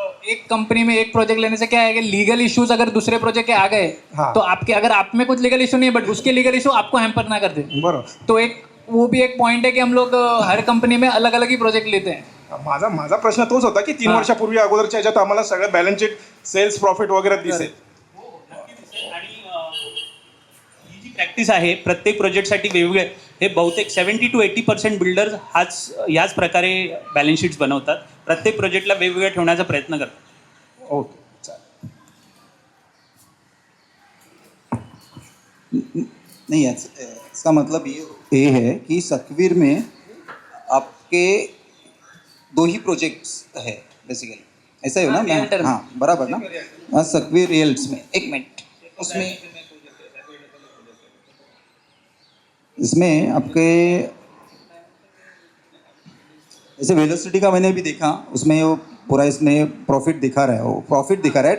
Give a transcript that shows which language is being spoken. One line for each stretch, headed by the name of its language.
Hindi: एक कंपनी में एक प्रोजेक्ट लेने से क्या है कि लीगल इश्यूज अगर दूसरे प्रोजेक्ट के आ गए हाँ। तो आपके, अगर आप में कुछ लीगल इशू नहीं है बट उसके लीगल इशू आपको हैम्पर ना कर दे,
Marathi: बरोबर.
Hindi: तो एक वो भी एक पॉइंट है कि हम लोग हर कंपनी में अलग अलग ही प्रोजेक्ट लेते हैं.
Marathi: माझा प्रश्न तोच होता की 3 हा. वर्षापूर्वी अगोदरच्या ह्याच्यात आम्हाला सगळं बॅलन्स शीट, सेल्स, प्रॉफिट वगैरे दिसेल. आणि ही जी प्रॅक्टिस आहे प्रत्येक प्रोजेक्टसाठी वेगवेगळे, हे बहुतेक 70 to 80% बिल्डर्स याच प्रकारे बॅलन्स शीट्स बनवतात. प्रत्येक प्रोजेक्टला वेगवेगळं ठेवण्याचा प्रयत्न करतात. ओके, चालेल.
Hindi: नहीं, इसका मतलब ये है कि सकवीर में आपके 2 ही प्रोजेक्ट्स है बेसिकली, ऐसा ही हो ना? हाँ, रियल्टर में. हाँ, बराबर ना? हाँ, सकवीर रियल्स में 1 मिनट, उसमें इसमें आपके जैसे वेलोसिटी का मैंने भी देखा, उसमें वो पूरा इसमें प्रॉफिट दिखा रहा है, वो प्रॉफिट दिखा रहा है.